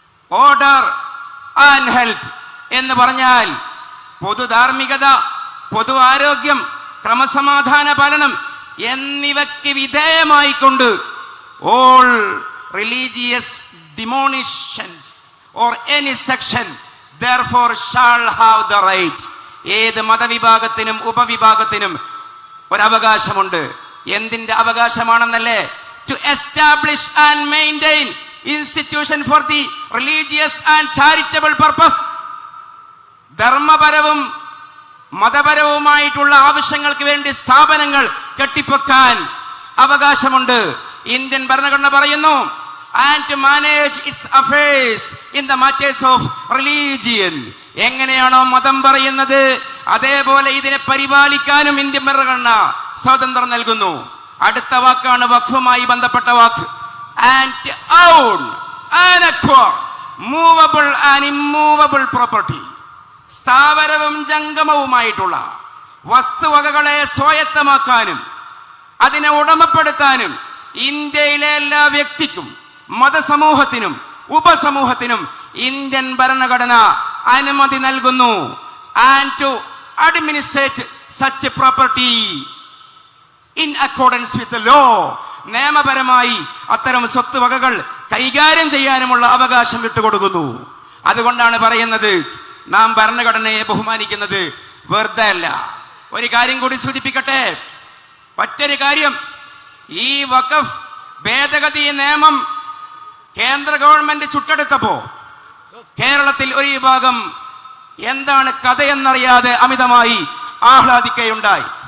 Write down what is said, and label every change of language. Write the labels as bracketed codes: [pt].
[en] order and health [ml] എന്ന് പറഞ്ഞാൽ പൊതുധാർമ്മികത, പൊതു ആരോഗ്യം, ക്രമസമാധാന പാലനം എന്നിവയ്ക്ക് വിധേയമായിക്കൊണ്ട് [en] All religious denominations or any section therefore shall have the right. [ml] ഏത് മതവിഭാഗത്തിനും ഉപവിഭാഗത്തിനും ഒരവകാശമുണ്ട്. എന്തിന്റെ അവകാശമാണെന്നല്ലേ? [en] To establish and maintain institution for the religious and charitable purpose. [ml] ധർമ്മപരവും മതപരവുമായിട്ടുള്ള ആവശ്യങ്ങൾക്ക് വേണ്ടി സ്ഥാപനങ്ങൾ കെട്ടിപ്പൊക്കാൻ അവകാശമുണ്ട്. ഇന്ത്യൻ ഭരണഘടന പറയുന്നു [en] and to manage its affairs in the matters of religion. [ml] എങ്ങനെയാണോ മതം പറയുന്നത് അതേപോലെ ഇതിനെ പരിപാലിക്കാനും ഇന്ത്യൻ ഭരണഘടന സ്വാതന്ത്ര്യം നൽകുന്നു. അടുത്ത വാക്കാണ് വഖഫുമായി ബന്ധപ്പെട്ട വാക്ക്. [en] and to own and acquire movable and immovable property. [ml] സ്ഥാവരവും ജംഗമവുമായിട്ടുള്ള വസ്തുവകകളെ സ്വായത്തമാക്കാനും അതിനെ ഉടമപ്പെടുത്താനും ഇന്ത്യയിലെ എല്ലാ വ്യക്തിക്കും മതസമൂഹത്തിനും ഉപസമൂഹത്തിനും ഇന്ത്യൻ ഭരണഘടന അനുമതി നൽകുന്നു. [en] and to administrate such property in accordance with the law. [ml] നിയമപരമായി അത്തരം സ്വത്തുവകകൾ കൈകാര്യം ചെയ്യാനുമുള്ള അവകാശം വിട്ടുകൊടുക്കുന്നു. അതുകൊണ്ടാണ് പറയുന്നത് നാം ഭരണഘടനയെ ബഹുമാനിക്കുന്നത് വെറുതെ അല്ല. ഒരു കാര്യം കൂടി സൂചിപ്പിക്കട്ടെ. മറ്റൊരു കാര്യം, ഈ വഖഫ് ഭേദഗതി നിയമം കേന്ദ്ര ഗവൺമെന്റ് ചുട്ടെടുത്തപ്പോ കേരളത്തിൽ ഒരു വിഭാഗം എന്താണ് കഥയെന്നറിയാതെ അമിതമായി ആഹ്ലാദിക്കുകയുണ്ടായി.